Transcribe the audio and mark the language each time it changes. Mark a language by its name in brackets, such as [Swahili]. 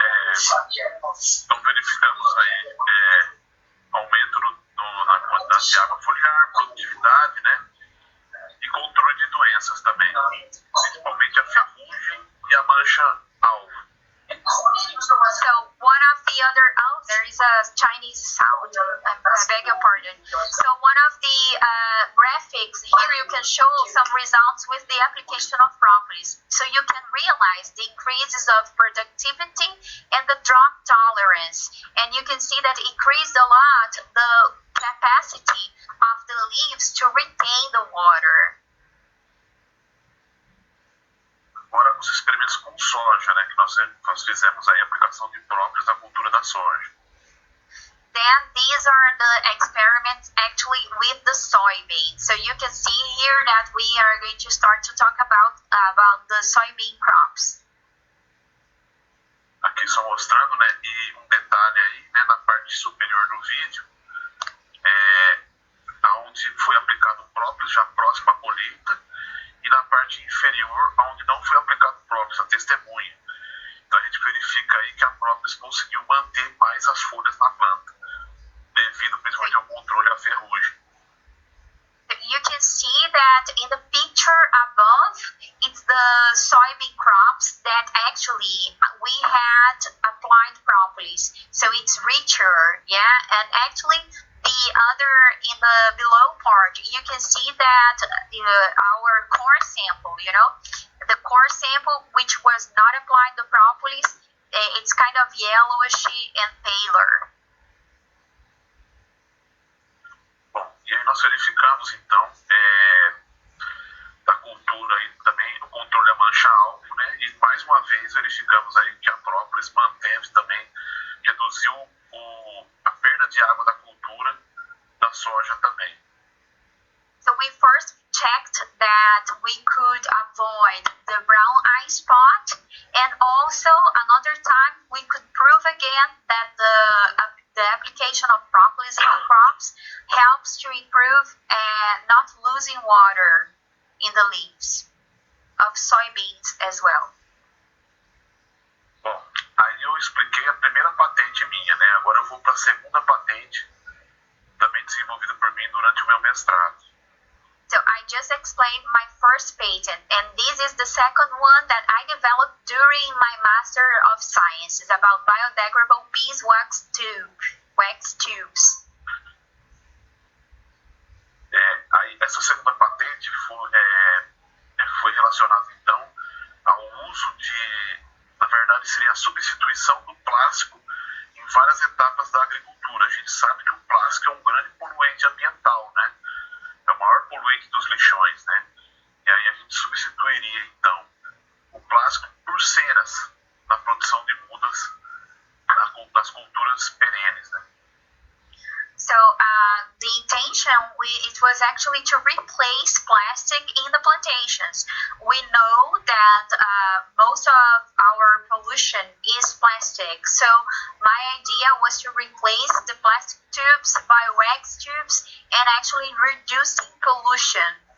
[Portuguese] Então verificamos aí aumento na quantidade de água foliar, produtividade, né? E controle de doenças também, principalmente a ferrugem e a mancha-alvo. [English] So one of the other, there is a Chinese sound, I beg your pardon. So one of the graphics, here you can show some results with the application of propolis. So you can realize the increases of productivity and the drought tolerance. And you can see that it increased a lot the capacity of the leaves to retain the water. [Portuguese] Agora os experimentos com soja, né, que nós fizemos aí a aplicação de próprios na cultura da soja. [English] Then these are the experiments actually with the soybean. So you can see here that we are going to start to talk about the soybean crops. [Portuguese] Aqui só mostrando, né, e um detalhe aí, né, na parte superior do vídeo, onde foi aplicado o própolis já próximo à colheita, e na parte inferior, onde não foi aplicado o própolis, a testemunha. Então a gente verifica aí que a própolis conseguiu manter mais as folhas na planta, devido principalmente ao controle da ferrugem. [English] You can see that in the picture above, it's the soybean crops, wax that actually we had applied propolis, so it's richer, yeah. And actually, the other in the below part, you can see that our core sample, the core sample which was not applied the propolis, it's kind of yellowishy and paler. [Portuguese] Bom, e aí nós verificamos então da cultura aí também o controle da mancha-alvo, né? E mais uma vez verificamos aí que a própolis manteve também, reduziu a perda de água da cultura da soja também. [English] So we first checked that we could avoid the brown eye spot, and also another time we could prove again that the application of propolis in crops helps to improve not losing water in the leaves of soybeans as well. [Portuguese] Bom, aí eu expliquei a primeira patente minha, né? Agora eu vou para a segunda patente, também desenvolvida por mim durante o meu mestrado. [English] So I just explained my first patent, and this is the second one that I developed during my Master of Sciences about biodegradable beeswax tubes. [Portuguese] Aí essa segunda patente foi relacionada então ao uso na verdade seria a substituição do plástico em várias etapas da agricultura. A gente sabe que o plástico é um grande poluente ambiental, né? É o maior poluente dos lixões, né? E aí a gente substituiria então o plástico por ceras na produção de mudas nas culturas perenes, né? [English] So the intention, it was actually to replace plastic in the plantations. We know that most of our pollution is plastic. So my idea was to replace the plastic tubes by wax tubes and actually reducing pollution.